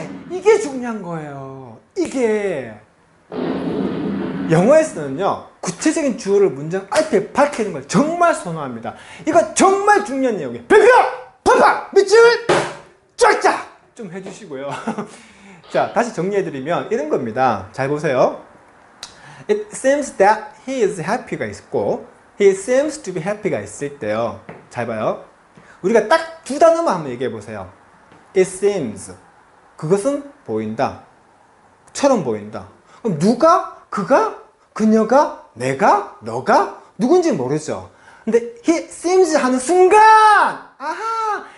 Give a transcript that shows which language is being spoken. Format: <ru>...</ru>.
<ko>이게 중요한 거예요. 이게 영어에서는요. 구체적인 주어를 문장 앞에 밝히는 걸 정말 선호합니다. 이거 정말 중요한 내용이에요. 별표! 팍팍! 밑줄! 쫙쫙! 좀 해주시고요. 자, 다시 정리해드리면 이런 겁니다. 잘 보세요.</ko> <en>It seems that he is happy가</en> <ko>있고</ko> <en>he seems to be happy가</en> <ko>있을 때요. 잘 봐요. 우리가 딱 두 단어만 한번 얘기해 보세요. It seems. 그것은 보인다. 처럼 보인다. 그럼 누가? 그가? 그녀가? 내가? 너가? 누군지 모르죠. 근데 he seems 하는 순간! 아하!</ko>